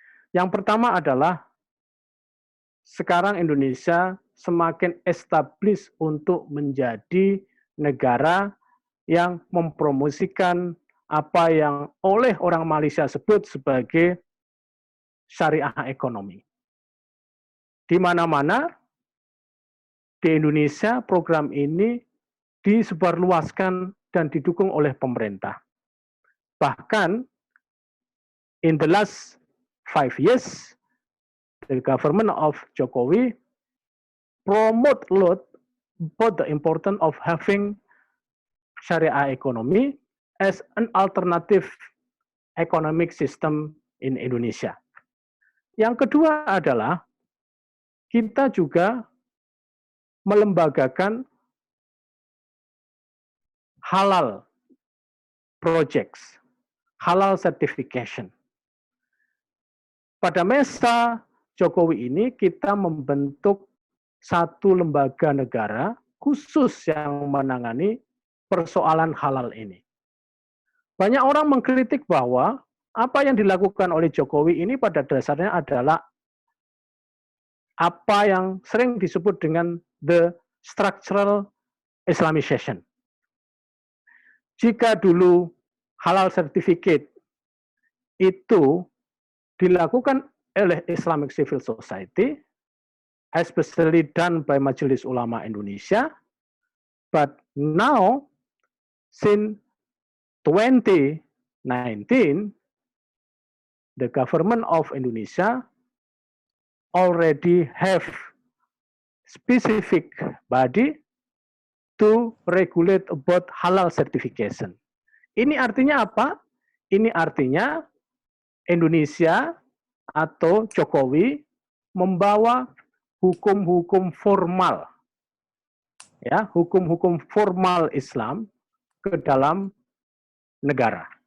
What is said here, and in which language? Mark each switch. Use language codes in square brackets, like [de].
[id] Yang pertama adalah sekarang Indonesia semakin established untuk menjadi negara yang mempromosikan apa yang oleh orang Malaysia sebut sebagai syariah ekonomi. Di mana-mana di Indonesia program ini disebarluaskan dan didukung oleh pemerintah. Bahkan [en] in the last 5 years, the government of Jokowi promote a lot about the importance of having syariah economy as an alternative economic system in Indonesia. [id] Yang kedua adalah kita juga melembagakan [en] halal projects, halal certification. [id] Pada masa Jokowi ini kita membentuk satu lembaga negara khusus yang menangani persoalan halal ini. Banyak orang mengkritik bahwa apa yang dilakukan oleh Jokowi ini pada dasarnya adalah apa yang sering disebut dengan [en] the structural Islamization. [id] Jika dulu halal certificate itu dilakukan oleh [en] Islamic Civil Society, especially done by Majelis Ulama Indonesia, but now since 2019, the government of Indonesia already have specific body to regulate about halal certification. [id] Ini artinya apa? Ini artinya Indonesia atau Jokowi membawa hukum-hukum formal, ya, hukum-hukum formal Islam ke dalam negara.